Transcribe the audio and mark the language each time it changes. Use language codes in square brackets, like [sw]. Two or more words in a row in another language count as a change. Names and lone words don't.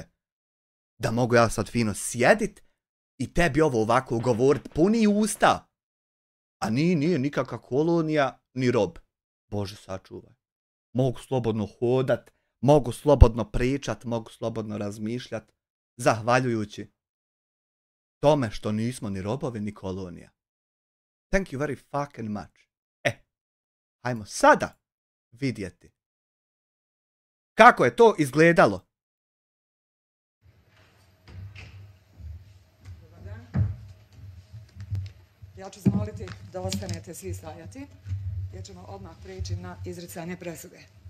[hr] Da mogu ja sad fino sjedit i tebi ovo ovako govorit puni usta. A nije nikakva kolonija, ni rob. Bože sačuvaj. Mogu slobodno hodat, mogu slobodno pričat, mogu slobodno razmišljat, zahvaljujući tome što nismo ni robovi, ni kolonija. [en] Thank you very fucking much. [hr] Hajmo sada vidjeti kako je to izgledalo. Ja ću zamoliti da ostanete svi stajati, jer ćemo odmah prijeći na izricanje presude.